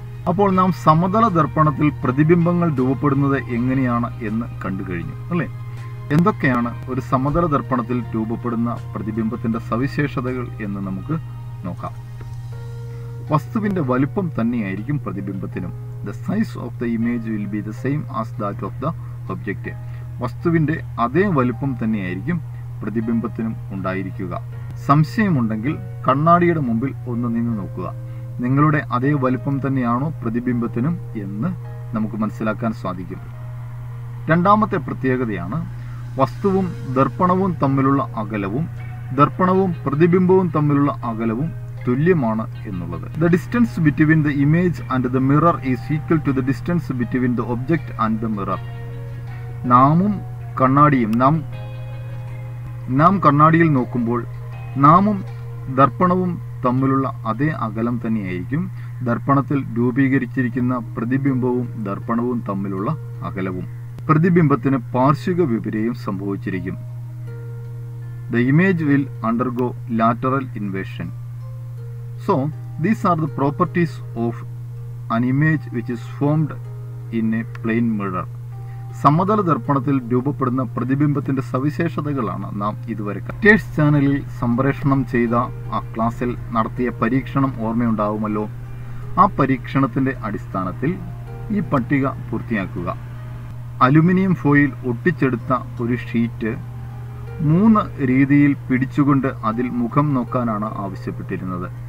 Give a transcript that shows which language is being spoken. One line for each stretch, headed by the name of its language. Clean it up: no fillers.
Malayalam: അപ്പോൾ നാം സമതല ദർപ്പണത്തിൽ പ്രതിബിംബങ്ങൾ രൂപപ്പെടുന്നത് എങ്ങനെയാണ് എന്ന് കണ്ടു കഴിഞ്ഞു, അല്ലേ? എന്തൊക്കെയാണ് ഒരു സമതല ദർപ്പണത്തിൽ രൂപപ്പെടുന്ന പ്രതിബിംബത്തിന്റെ സവിശേഷതകൾ എന്ന് നമുക്ക് നോക്കാം. വസ്തുവിന്റെ വലിപ്പം തന്നെയായിരിക്കും പ്രതിബിംബത്തിനും.
English: The size of the image will be the same as that of the object.
Malayalam: വസ്തുവിന്റെ അതേ വലിപ്പം തന്നെയായിരിക്കും പ്രതിബിംബത്തിനും ഉണ്ടായിരിക്കുക. സംശയമുണ്ടെങ്കിൽ കണ്ണാടിയുടെ മുമ്പിൽ ഒന്ന് നിന്ന് നോക്കുക. നിങ്ങളുടെ അതേ വലിപ്പം തന്നെയാണോ പ്രതിബിംബത്തിനും എന്ന് നമുക്ക് മനസ്സിലാക്കാൻ സാധിക്കും. രണ്ടാമത്തെ പ്രത്യേകതയാണ് വസ്തുവും ദർപ്പണവും തമ്മിലുള്ള അകലവും ദർപ്പണവും പ്രതിബിംബവും തമ്മിലുള്ള അകലവും തുല്യമാണ് എന്നുള്ളത്.
English: The distance between the image and the mirror is equal to the distance between the object and the mirror.
Malayalam: നാമും കണ്ണാടിയും നാം കണ്ണാടിയിൽ നോക്കുമ്പോൾ നാമും ദർപ്പണവും തമ്മിലുള്ള അതേ അകലം തന്നെയായിരിക്കും ദർപ്പണത്തിൽ രൂപീകരിച്ചിരിക്കുന്ന പ്രതിബിംബവും ദർപ്പണവും തമ്മിലുള്ള അകലവും. പ്രതിബിംബത്തിന് പാർശ്വിക വിപര്യം സംഭവിച്ചിരിക്കും.
English: The image will undergo lateral inversion. So, these are the properties of an image which is formed in a plane mirror.
Malayalam: സമതല ദർപ്പണത്തിൽ രൂപപ്പെടുന്ന പ്രതിബിംബത്തിന്റെ സവിശേഷതകളാണ് നാം ഇതുവരെ ടേഴ്സ് ചാനലിൽ സംപ്രേഷണം ചെയ്ത ആ ക്ലാസ്സിൽ നടത്തിയ പരീക്ഷണം ഓർമ്മയുണ്ടാവുമല്ലോ. ആ പരീക്ഷണത്തിന്റെ അടിസ്ഥാനത്തിൽ ഈ പട്ടിക പൂർത്തിയാക്കുക. അലുമിനിയം ഫോയിൽ ഒട്ടിച്ചെടുത്ത ഒരു ഷീറ്റ് 3 രീതിയിൽ പിടിച്ചുകൊണ്ട് അതിൽ മുഖം നോക്കാനാണ് ആവശ്യപ്പെട്ടിരുന്നത്.